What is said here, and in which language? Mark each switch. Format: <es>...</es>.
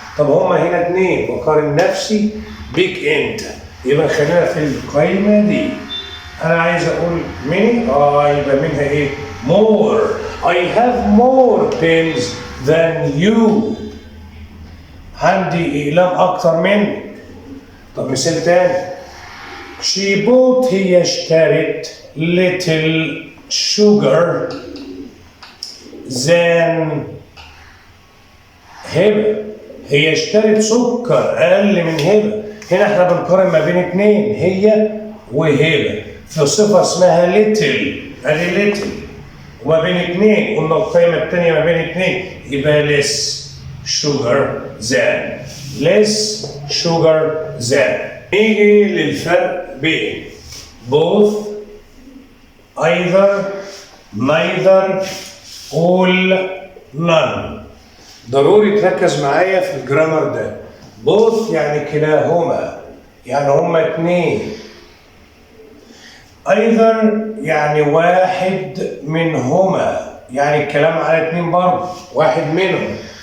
<ar>طب هما هنا اتنين، بقارن نفسي بيك أنت. يبقى خلينا في القايمة دي. أنا عايز أقول ميني، يبقى منها إيه؟ more.</ar> <en>I have more pens than you.</en> <ar>عندي أقلام أكتر منك. طب مثال تاني.</ar> <en>She bought،</en> <ar>هي اشترت</ar> <en>little sugar than هبة.</en> <ar>هي اشترت سكر أقل من هبة. هنا احنا بنقارن ما بين اتنين، هي وهبة، في صفة اسمها little، ادي little. وما بين اتنين قلنا القيمة التانية ما بين اتنين يبقى</ar> <en>less sugar than. less sugar than.</en> <ar>نيجي للفرق بين both، either، neither، all، none. ضروري تركز معايا في الجرامر ده. both يعني كلاهما، يعني هما اتنين. either يعني واحد منهما، يعني الكلام على اتنين برضه، واحد منهم.</ar>